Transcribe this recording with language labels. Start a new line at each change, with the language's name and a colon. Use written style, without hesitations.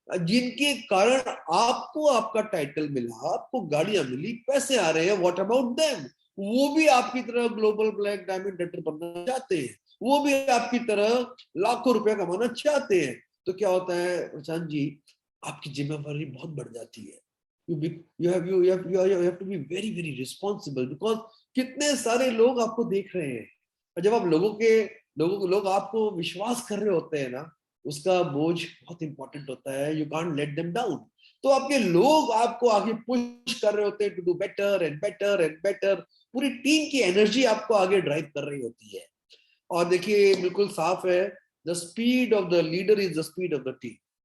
Hindi: जिनके कारण आपको आपका टाइटल मिला, आपको गाड़ियां मिली, पैसे आ रहे हैं,
English: What about them?
Hindi: वो भी आपकी तरह ग्लोबल ब्लैक डायमंड डेटर बनना चाहते हैं, वो भी आपकी तरह लाखों रुपया कमाना चाहते हैं. तो क्या होता है प्रशांत जी, आपकी जिम्मेवारी बहुत बढ़ जाती है.
English: you have to be very very responsible because
Hindi: कितने सारे लोग आपको देख रहे हैं. और जब आप लोग आपको विश्वास कर रहे होते हैं ना, उसका बोझ बहुत इंपॉर्टेंट होता है.
English: You can't let them down.
Hindi: तो आपके लोग आपको आगे पुश कर रहे होते हैं
English: to do better and better
Hindi: and better. पूरी टीम की एनर्जी आपको आगे ड्राइव कर रही होती है. और देखिए, बिल्कुल साफ है,
English: The speed of the leader is the speed of the team.